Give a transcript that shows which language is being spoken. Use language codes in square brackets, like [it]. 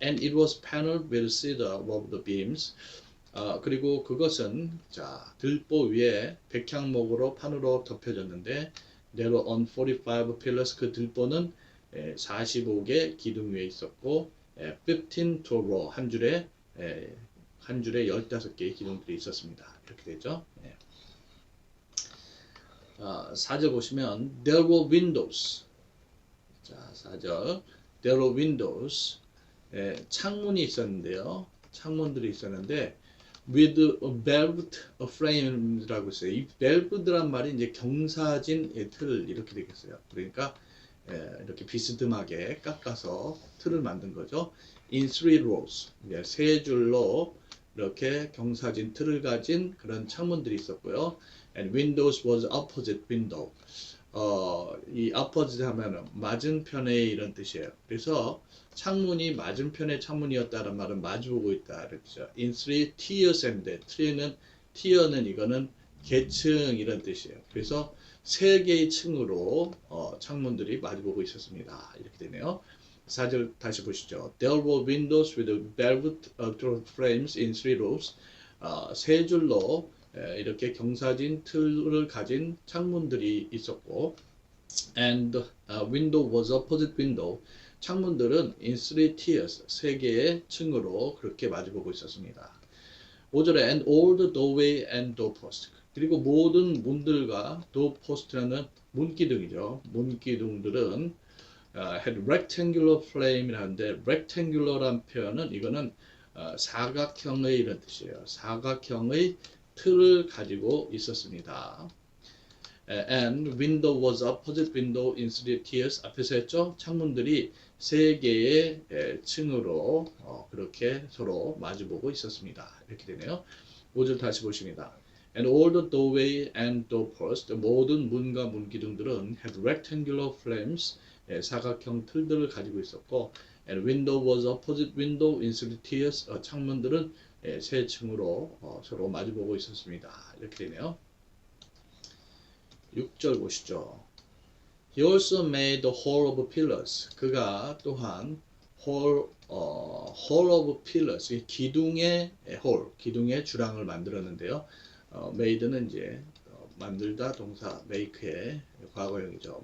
[en] And it was paneled with cedar above the beams. [ko] 그리고 그것은 자 들보 위에 백향목으로 판으로 덮여졌는데 [en] there were on 45 pillars [ko] 그 들보는 45개 기둥 위에 있었고 [en] 15 to a row [ko] 한 줄에 15개의 기둥들이 있었습니다. 이렇게 되죠. 4절 보시면 [en] there were windows. [ko] 자, 4절 [en] there were windows. [ko] 창문이 있었는데요. 창문들이 있었는데 [en] with velvet frame [ko] 라고 있어요. 이 velvet란 말이 이제 경사진 틀 이렇게 되겠어요. 그러니까 이렇게 비스듬하게 깎아서 틀을 만든 거죠. [en] in three rows. [ko] 세 줄로 이렇게 경사진 틀을 가진 그런 창문들이 있었고요. [en] And windows was opposite window. [ko] 이 opposite 하면은 맞은편에 이런 뜻이에요. 그래서 창문이 맞은편의 창문이었다는 말은 마주보고 있다. 그렇죠. [en] In three tiers and tier는 [ko] 이거는 계층 이런 뜻이에요. 그래서 세 개의 층으로 창문들이 마주보고 있었습니다. 이렇게 되네요. 4절 다시 보시죠. [en] There were windows with velvet frames in three rows. [ko] 세 줄로 이렇게 경사진 틀을 가진 창문들이 있었고, [en] and window was opposite window. [ko] 창문들은 [en] in three tiers, [ko] 세 개의 층으로 그렇게 마주보고 있었습니다. 5절에 [en] and all the doorway and doorpost. [ko] 그리고 모든 문들과 doorpost라는 문기둥이죠. 문기둥들은 [en] had rectangular flame [ko] 이라는데 rectangular란 표현은 이거는 사각형의 이런 뜻이에요. 사각형의 틀을 가지고 있었습니다. [en] And window was opposite window in three tiers. [ko] 앞에서 했죠. 창문들이 세 개의 층으로 그렇게 서로 마주보고 있었습니다. 이렇게 되네요. 5절 다시 보십니다. [en] And all the doorway and doorpost, [ko] 모든 문과 문기둥들은 [en] had rectangular frames, [ko] 사각형 틀들을 가지고 있었고, [en] and window was opposite window in three tiers, [ko] 창문들은 세 층으로 서로 마주보고 있었습니다. 이렇게 되네요. 6절 보시죠. [en] He also made the hall of pillars. [ko] 그가 또한 [en] hall of pillars, [ko] 기둥의 hall, 기둥의 주랑을 만들었는데요. made는 이제 만들다 동사 make의 과거형이죠.